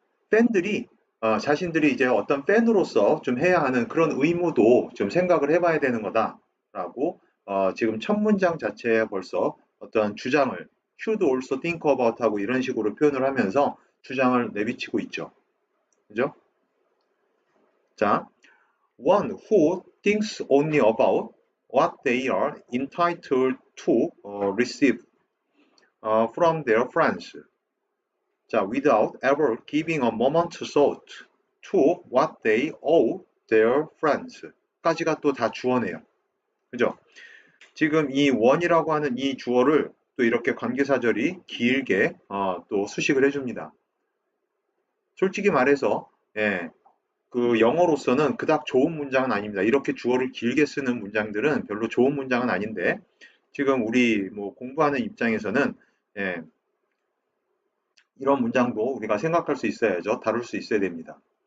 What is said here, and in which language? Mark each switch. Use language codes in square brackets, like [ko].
[ko] 팬들이 자신들이 이제 어떤 팬으로서 좀 해야 하는 그런 의무도 좀 생각을 해봐야 되는 거다라고 지금 첫 문장 자체에 벌써 어떤 주장을 [en] should also think about [ko] 하고 이런 식으로 표현을 하면서 주장을 내비치고 있죠. 그죠? [en] 자, one who thinks only about what they are entitled to receive from their friends. 자, without ever giving a moment's thought to what they owe their friends. [ko] 까지가 또 다 주어네요. 그죠? 지금 이 one이라고 하는 이 주어를 또 이렇게 관계사절이 길게 또 수식을 해줍니다. 솔직히 말해서 그 영어로서는 그닥 좋은 문장은 아닙니다. 이렇게 주어를 길게 쓰는 문장들은 별로 좋은 문장은 아닌데, 지금 우리 뭐 공부하는 입장에서는 이런 문장도 우리가 생각할 수 있어야죠. 다룰 수 있어야 됩니다.